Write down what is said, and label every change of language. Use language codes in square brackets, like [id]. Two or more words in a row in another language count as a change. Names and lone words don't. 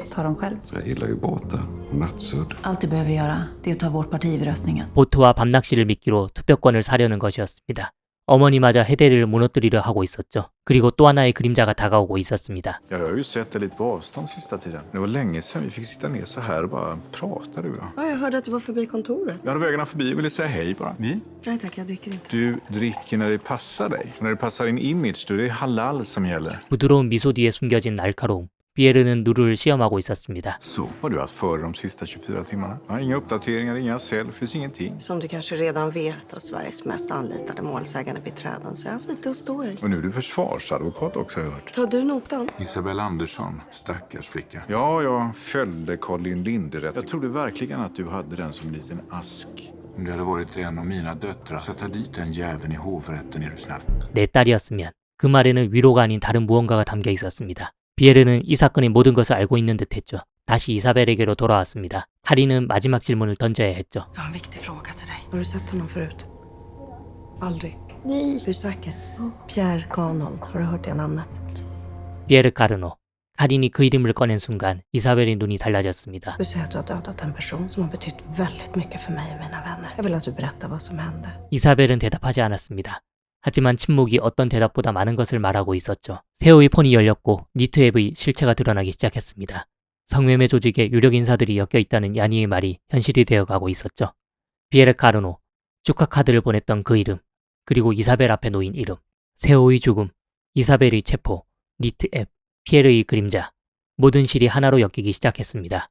[sv] Ta dem själv. Så jag gillar ju båtar och nattsudd. Allt du behöver göra, det är att ta vårt parti vid röstningen. [ko] 보트와 밤낚시를 미끼로 투표권을 사려는 것이었습니다. 어머니마저 헤데를 무너뜨리려 하고 있었죠. 그리고 또 하나의 그림자가 다가오고 있었습니다. [sv] Jag har ju sett dig lite på avstånd sista tiden. Det var länge sedan vi fick sitta ner så här och bara prata du och jag. Ja, jag hörde att du var förbi kontoret. Jag hade vägarna förbi och ville säga hej bara. Vi? Nej tack, jag dricker inte. Du dricker när det passar dig. När det passar din image, du, det är halal som gäller. [ko] 부드러운 미소 뒤에 숨겨진 날카로움. 피에르는 누르를 시험하고 있었습니다. [sv] Så vad du haft för de sista 24 timmarna? Ja, inga uppdateringar, inga selfies, ingenting. Som du kanske redan vet av Sveriges mest anlitade målsägande biträden så jag har haft lite att stå i. Och nu är du försvarsadvokat också, har jag hört. Tar du notan? Isabel Andersson, stackars flicka. Ja, jag följde Colin Linderätt. Jag trodde verkligen att du hade den som en liten ask. Om du hade varit en av mina döttrar så ta dit den jäveln i hovrätten, är du snäll. [ko] 내 딸이었으면. 그 말에는 위로가 아닌 다른 무언가가 담겨 있었습니다. 피에르는 이 사건의 모든 것을 알고 있는 듯했죠. 다시 이사벨에게로 돌아왔습니다. 카린은 마지막 질문을 던져야 했죠. [sv] Jag har en viktig fråga till dig. Har du sett honom förut? Aldrig? Nej. Är du säker? Pierre Canon. Har du hört det namnet? [ko] 피에르 카르노. 카린이 그 이름을 꺼낸 순간 이사벨의 눈이 달라졌습니다. [sv] Du säger att du har dödat en person som har betytt väldigt mycket för mig och mina vänner. Jag vill att du berättar vad som hände. [ko] 이사벨은 대답하지 않았습니다. 하지만 침묵이 어떤 대답보다 많은 것을 말하고 있었죠. 세호의 폰이 열렸고 니트 앱의 실체가 드러나기 시작했습니다. 성매매 조직에 유력 인사들이 엮여 있다는 야니의 말이 현실이 되어가고 있었죠. 피에르 카르노, 축하 카드를 보냈던 그 이름, 그리고 이사벨 앞에 놓인 이름, 세호의 죽음, 이사벨의 체포, 니트 앱, 피에르의 그림자, 모든 실이 하나로 엮이기 시작했습니다.